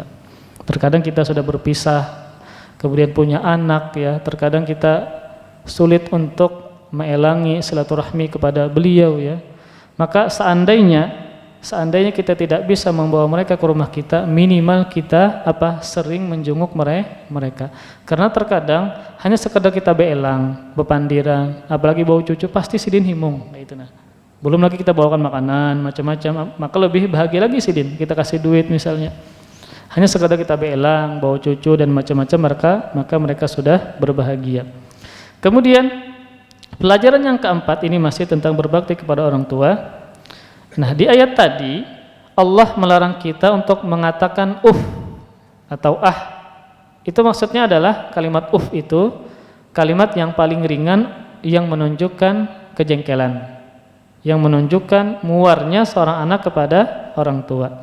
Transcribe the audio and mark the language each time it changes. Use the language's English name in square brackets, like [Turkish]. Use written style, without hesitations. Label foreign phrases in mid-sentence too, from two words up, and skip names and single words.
[Indonesian] Terkadang kita sudah berpisah, kemudian punya anak ya, terkadang kita sulit untuk mengelangi silaturahmi kepada beliau ya. Maka seandainya kita tidak bisa membawa mereka ke rumah kita, minimal kita sering menjenguk mereka. Karena terkadang hanya sekedar kita beelang, [Banjar] bepandiran, apalagi bawa cucu pasti sidin himung itu nah. [Indonesian] Belum lagi kita bawakan makanan macam-macam, maka lebih bahagia lagi sidin, kita kasih duit misalnya. Hanya sekadar kita beelang, bawa cucu dan macam-macam, maka mereka sudah berbahagia. Kemudian pelajaran yang keempat ini masih tentang berbakti kepada orang tua. Nah, di ayat tadi Allah melarang kita untuk mengatakan atau Itu maksudnya adalah kalimat itu kalimat yang paling ringan yang menunjukkan kejengkelan, yang menunjukkan muarnya seorang anak kepada orang tua.